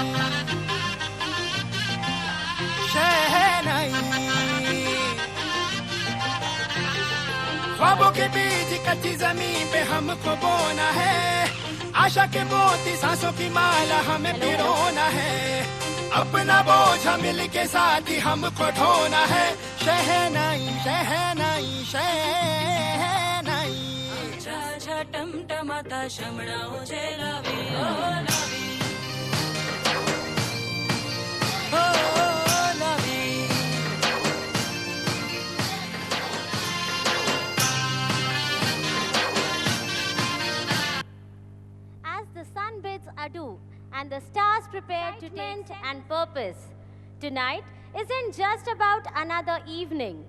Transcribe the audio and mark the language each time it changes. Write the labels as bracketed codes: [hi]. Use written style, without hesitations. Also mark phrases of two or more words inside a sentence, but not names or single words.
[hi] शहनाई ख्वाबों के बीज कच्ची जमीन पे हमको बोना है आशा के मोती सांसों की माला हमें पिरोना है अपना बोझ मिल के साथ ही हमको ढोना है शहनाई शहनाई शहनाई [gu] છા ટમટમાતા શમણાઓ જે લાવી ઓ લાવી ઓ લાવી [en] As the sun bids adieu and the stars prepare to tint and purpose, tonight isn't just about another evening.